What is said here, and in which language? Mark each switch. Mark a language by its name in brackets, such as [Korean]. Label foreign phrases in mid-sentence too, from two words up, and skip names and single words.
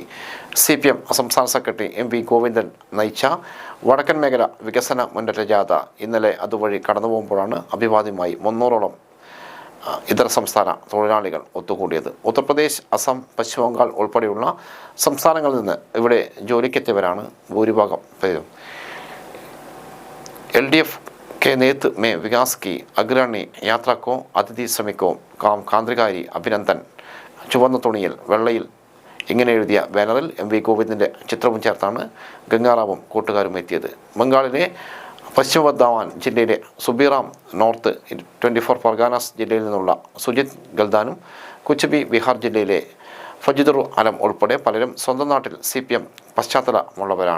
[Malayalam] CPM സംസ്ഥാന സെക്രട്ടറി MV ഗോവിന്ദൻ നയിച്ച വടക്കൻ മേഖല വികസന മുന്നേറ്റ ജാഥ ഇന്നലെ അതുവഴി കടന്നു പോകുമ്പോഴാണ് അഭിവാദ്യമായി 300ഓളം ഇതര സംസ്ഥാന തൊഴിലാളികൾ ഒത്തുകൂടിയത്. ഉത്തർപ്രദേശ്, അസം, പശ്ചിമബംഗാൾ ഉൾപ്പെടെയുള്ള സംസ്ഥാനങ്ങളിൽ നിന്ന് ഇവിടെ ജോലിക്കെത്തിയവരാണ് ഭൂരിഭാഗം പേരും. [Hindi] LDF के नेतृत्व में विकास की अग्रणी यात्रा को अतिथि श्रमिकों का क्रांतिकारी अभिनंदन [Malayalam] ചുവന്ന തുണിയിൽ വെള്ളയിൽ ഇങ്ങനെ എഴുതിയ ബാനറിൽ MV ഗോവിന്ദൻ്റെ ചിത്രവും ചേർത്താണ് ഗംഗാറാവും കൂട്ടുകാരും എത്തിയത്. ബംഗാളിലെ പശ്ചിമ ബർദാവാൻ ജില്ലയിലെ സുബിറാം നോർത്ത് 24 പർഗാനാസ് ജില്ലയിൽ നിന്നുള്ള സുജിത് ഗൽദാനും കുച്ചബി ബീഹാർ ജില്ലയിലെ ഫജിദുർ അലം ഉൾപ്പെടെ പലരും സ്വന്തം നാട്ടിൽ CPM പശ്ചാത്തലമുള്ളവരാണ്.